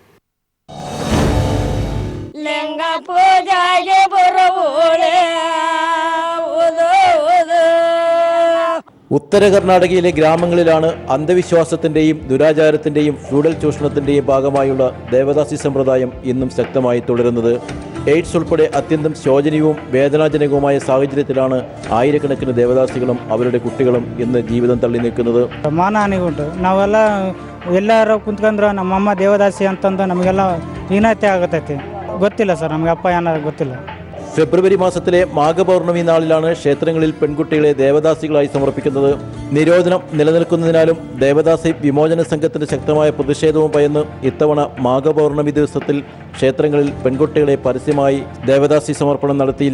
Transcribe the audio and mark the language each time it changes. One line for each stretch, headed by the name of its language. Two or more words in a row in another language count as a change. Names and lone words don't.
Malayalam: ഉത്തര കർണാടകയിലെ ഗ്രാമങ്ങളിലാണ് അന്ധവിശ്വാസത്തിന്റെയും ദുരാചാരത്തിന്റെയും ഫ്യൂഡൽ ചൂഷണത്തിന്റെയും ഭാഗമായുള്ള ദേവദാസി സമ്പ്രദായം ഇന്നും ശക്തമായി തുടരുന്നത്. എയ്ഡ്സ് ഉൾപ്പെടെ അത്യന്തം ശോചനീയവും വേദനാജനകവുമായ സാഹചര്യത്തിലാണ് ആയിരക്കണക്കിന് ദേവദാസികളും അവരുടെ കുട്ടികളും ഇന്ന് ജീവിതം തള്ളി നിൽക്കുന്നത്.
Kannada: ಮಾನಹಾನಿಗುಂಟು ನಾವೆಲ್ಲ ಎಲ್ಲರೂ ಕುಂತ್ಕೊಂಡ್ರೆ ನಮ್ಮಮ್ಮ ದೇವದಾಸಿ ಅಂತಂದು ನಮಗೆಲ್ಲ ಹೀನತೆ ಆಗತೈತಿ. ಗೊತ್ತಿಲ್ಲ ಸರ್, ನಮಗೆ ಅಪ್ಪ ಏನಾದ್ರು ಗೊತ್ತಿಲ್ಲ.
Malayalam: ഫെബ്രുവരി മാസത്തിലെ മാഘപൗർണമി നാളിലാണ് ക്ഷേത്രങ്ങളിൽ പെൺകുട്ടികളെ ദേവദാസികളായി സമർപ്പിക്കുന്നത്. നിരോധനം നിലനിൽക്കുന്നതിനാലും ദേവദാസി വിമോചന സംഘത്തിന്റെ ശക്തമായ പ്രതിഷേധവും ഭയന്ന് ഇത്തവണ മാഘപൗർണമി ദിവസത്തിൽ ക്ഷേത്രങ്ങളിൽ പെൺകുട്ടികളെ പരസ്യമായി ദേവദാസി സമർപ്പണം നടത്തിയില്ല.